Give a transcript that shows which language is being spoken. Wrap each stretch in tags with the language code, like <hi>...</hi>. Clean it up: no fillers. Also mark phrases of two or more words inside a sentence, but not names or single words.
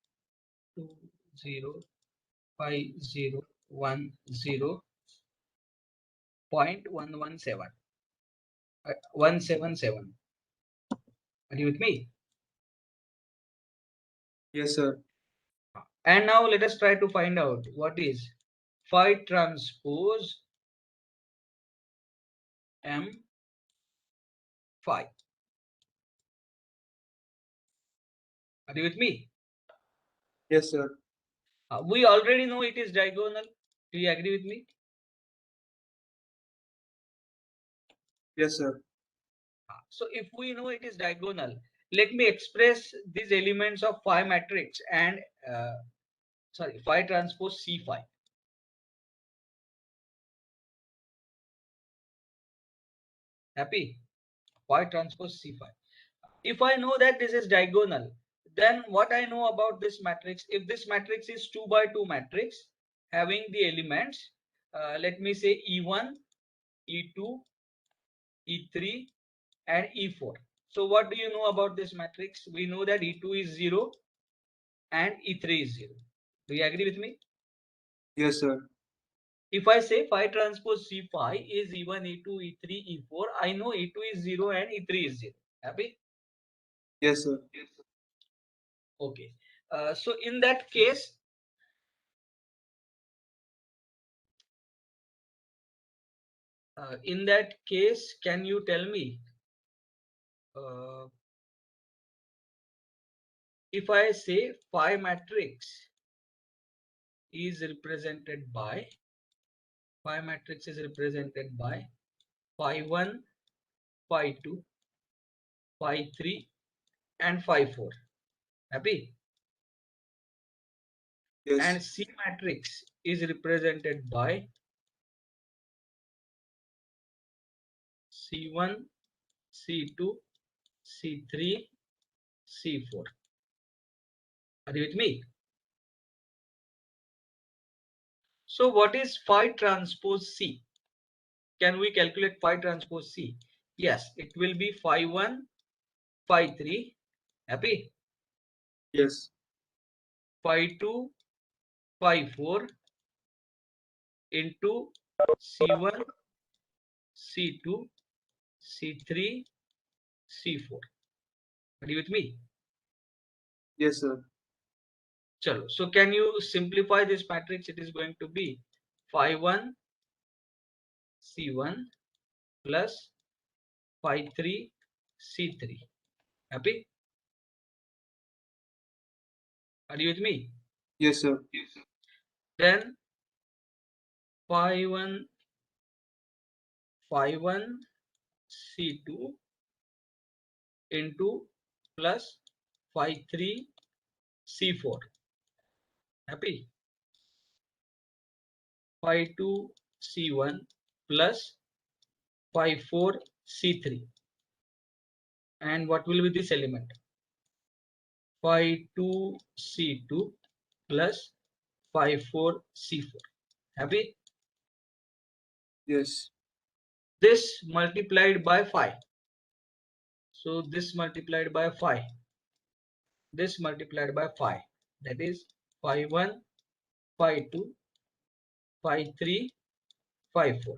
<en>205010.117. 177. Are you with me? Yes, sir. And now let us try to find out what is phi transpose M phi. Are you with me? Yes, sir. We already know it is diagonal. Do you agree with me? Yes, sir. So if we know it is diagonal, let me express these elements of phi matrix and phi transpose C phi. Happy? Phi transpose C phi. If I know that this is diagonal, then what I know about this matrix, if this matrix is 2 by 2 matrix having the elements, let me say E1, E2, E3 and E4. So what do you know about this matrix? We know that E2 is 0 and E3 is 0. Do you agree with me? Yes, sir. If I say phi transpose C phi is E1, E2, E3, E4, I know E2 is 0 and E3 is 0. Happy? Yes, sir. Okay. So in that case, can you tell me if I say phi matrix is represented by phi 1, phi 2, phi 3 and phi 4. Happy? Yes. And C matrix is represented by C1, C2, C3, C4. Are you with me? So what is phi transpose C? Can we calculate phi transpose C? Yes, it will be phi 1, phi 3. Happy? Yes. Phi 2, phi 4 into C1, C2, C3, C4. Are you with me? Yes, sir. Chalo. So can you simplify this matrix? It is going to be phi 1, C1 plus phi 3, C3. Happy? Are you with me? Yes, sir. Then phi 1, C2 into plus phi 3, C4. Happy? Phi 2, C1 plus phi 4, C3. And what will be this element? Phi 2, C2 plus phi 4, C4. Happy? Yes. This multiplied by phi. So this multiplied by phi. this multiplied by phi, that is phi 1, phi 2, phi 3, phi 4.</en>